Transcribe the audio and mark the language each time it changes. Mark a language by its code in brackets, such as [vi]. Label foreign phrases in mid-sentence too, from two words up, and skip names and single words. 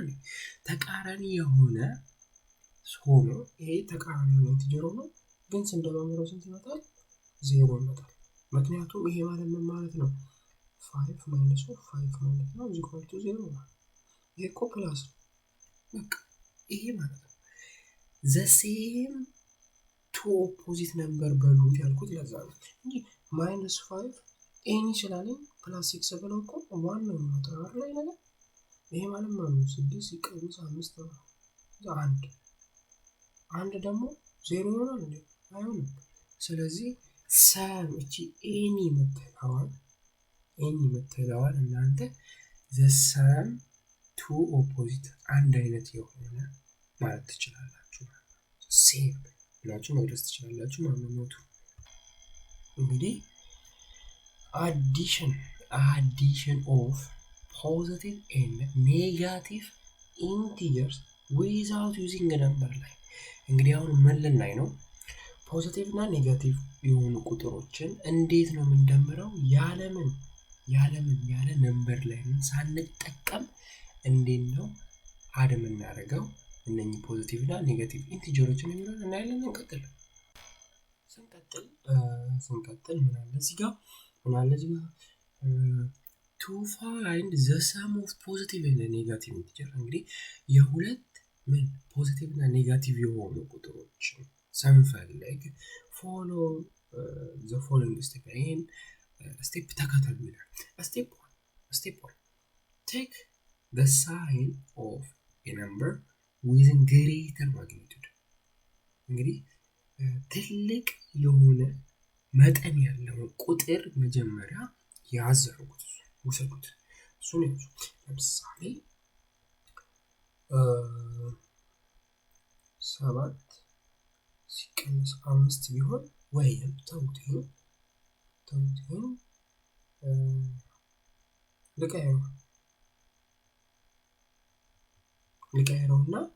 [am] ተቃራኒ የሆነ ሆኖ ይሄ ተቃራኒ ነው ኢንቲጀር ነው፣ ግን ስንደማምረው ስንት ይመጣል? 0 ይመጣል። ምክንያቱም ይሄ ማለት ምን ማለት ነው? 5 - 5 ማለት ነው =0 ማለት ይሄ እኮ ፕላስ ነው። በቃ ይሄ ማለት ነው [en] the same two opposite number [am] በሉት ያልኩት ለዛ ነው እንጂ -5 ኤኒ ስላለኝ +6 ብለው እኮ 1 ነው የሚመጣው አይደል? ነገር ይሄ ማለት ነው 6 ሲቀንስ 5 ነው። አንድ ደግሞ 0 ይሆናል እንዴ? አይሆንም። ስለዚህ ሰም እቺ ኤኒ የምትለዋል እናንተ [en] the sum two opposite [am] አንድ አይነት የሆነ ማለት ትችላላችሁ። ሴም ብላችሁ መግለጽ ትችላላችሁ ማለት ነው። እንግዲህ [en] addition of positive and negative integers without using a number line። [am] እንግዲህ አሁን ምን ልናይ ነው? ፖዚቲቭ እና ኔጋቲቭ የሆኑ ቁጥሮችን እንዴት ነው የምንደምረው? ያለ [en] number line [am] ሳንጠቀም እንዴት ነው አድ የምናደርገው? እነኚህ ፖዚቲቭ እና ኔጋቲቭ ኢንቲጀሮችን የሚለውን እናያለን። ስንቀጥል ምን አለ እዚህ ጋር [en] to find the sum of positive and negative integer። [am] እንግዲህ የሁለት ፖዚቲቭ እና ኔጋቲቭ የሆኑ ቁጥሮችን ስንፈልግ [en] follow the following step። [am] ይሄን ስቴፕ ተከተሉ ይላል። ስቴፕ 1 [en] take the sign of a number with greater magnitude። [am] እንግዲህ ትልቅ የሆነ መጠን ያለው ቁጥር መጀመሪያ ያዘሩት ውሰዱት። እሱን ያዙ። ለምሳሌ 7 ሲቀነስ 5 ቢሆን ወይም ተውት ልቀይረውና